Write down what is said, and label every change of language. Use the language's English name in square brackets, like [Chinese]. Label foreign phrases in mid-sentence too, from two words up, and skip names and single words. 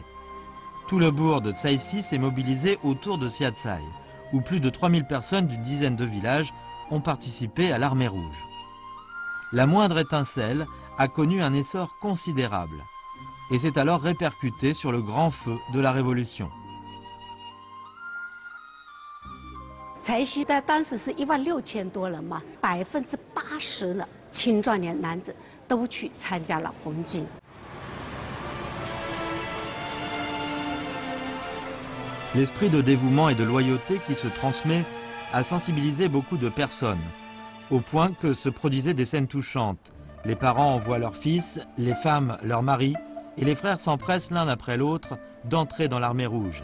[French] Tout le bourg de Caixi s'est mobilisé autour de Xiatsai, où plus de 3000 personnes d'une dizaine de villages ont participé à l'armée rouge. La moindre étincelle a connu un essor considérable et s'est alors répercuté sur le grand feu de la Révolution. [Chinese] 柴西的当时是16000多人嘛，80%的青壮年男子都去参加了红军。 [French] L'esprit de dévouement et de loyauté qui se transmet a sensibilisé beaucoup de personnes, au point que se produisaient des scènes touchantes. Les parents envoient leurs fils, les femmes leurs maris, et les frères s'empressent l'un après l'autre d'entrer dans l'armée rouge.